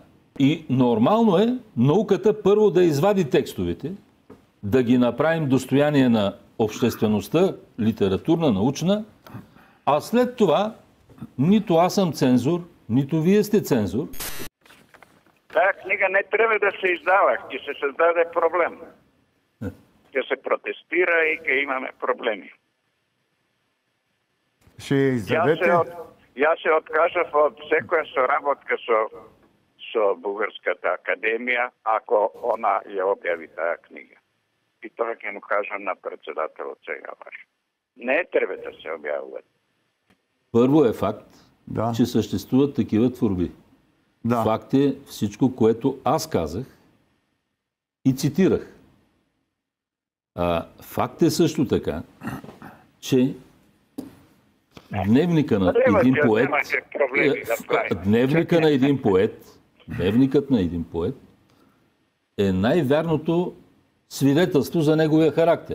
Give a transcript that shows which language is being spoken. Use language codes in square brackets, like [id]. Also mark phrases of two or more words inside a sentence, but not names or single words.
[bg] И нормално е науката първо да извади текстовете, да ги направим достояние на обществеността, литературна, научна, а след това нито аз съм цензор, нито вие сте цензор. Тая книга не трябва да се издава и се създаде проблем. Ще се протестира и ще имаме проблеми. Ще издадете? [mk] Јас се откажав од секоја соработка со Бугарската академија, ако она ја објави тая книга. И тоа ќе му кажам на председателот сега ваш. Не треба да се објавува. [bg] Първо е факт, че съществуват такива творби. Да. Факт е всичко, което аз казах и цитирах. Факт е също така, че дневника на един поет, дневникът на един поет е най-вярното свидетелство за неговия характер.